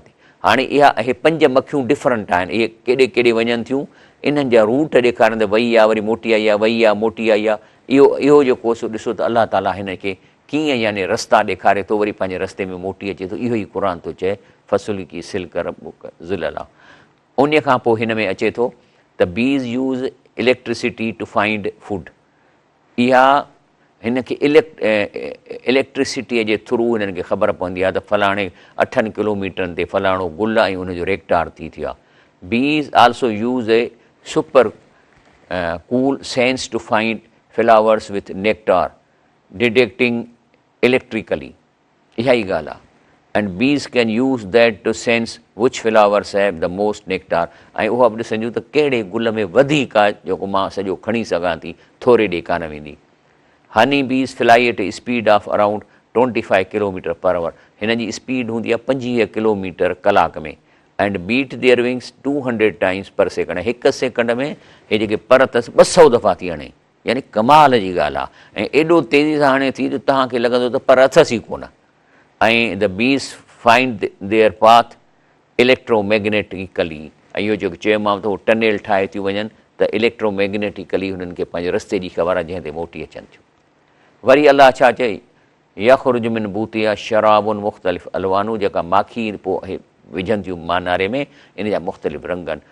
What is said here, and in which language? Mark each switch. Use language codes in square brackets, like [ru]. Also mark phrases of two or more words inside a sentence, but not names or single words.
[sd] हाणे इहा हे 5 मखियूं डिफरेंट आहिनि, इहे केॾे केॾे वञनि थियूं, इन्हनि जा रूट ॾेखारनि त वई आहे वरी मोटी आई आहे, वई आहे मोटी आई आहे। इहो जेको ॾिसो त अलाह ताला हिन खे कीअं यानी रस्ता ॾेखारे थो, वरी पंहिंजे रस्ते में मोटी अचे थो। इहो ई क़ुर थो चए [ar] فاسلكي سبل ربك ذللا. [sd] उन खां पोइ हिन में अचे थो त [en] bees use electricity to find food, [sd] इहा हिन खे इलेक्ट्रिसिटीअ जे थ्रू हिननि खे ख़बर पवंदी आहे त फलाणे 8 किलोमीटरनि ते फलाणो गुल ऐं उनजो रेक्टार थी थियो आहे। [en] bees also use a super cool sense to find flowers with nectar detecting electrically, [sd] इहा ई ॻाल्हि आहे। [en] and bees can use that to sense which flowers have the most nectar, [sd] ऐं उहा बि ॾिसंदियूं त कहिड़े गुल में वधीक आहे जेको मां सॼो खणी सघां थी, थोरे ॾे कान वेंदी। [en] honey bees fly at a speed of around 25 kilometre per hour, [sd] हिन जी स्पीड हूंदी आहे 25 किलोमीटर कलाक में। [en] and beat their wings 200 times per second, [sd] 1 सेकंड में हे जेके पर अथसि 200 दफ़ा थी हणे। यानी कमाल जी ॻाल्हि आहे। ऐं एॾो तेज़ी सां हाणे थी जो तव्हांखे लॻंदो त पर अथसि ई कोन। ऐं [en] the bees find their path electromagnetically, [sd] ऐं इहो जेको चयोमांव त उहो टनल ठाहे थियूं वञनि त इलेक्ट्रोमैग्नेटिकली हुननि खे पंहिंजे रस्ते जी ख़बर आहे जंहिं ते मोटी अचनि थियूं। वरी अलाह छा चई, [ar] يخرج من بطونها شراب مختلف ألوانه, [sd] जेका माखी पोइ विझनि थियूं मानारे में, इन जा मुख़्तलिफ़ रंग आहिनि।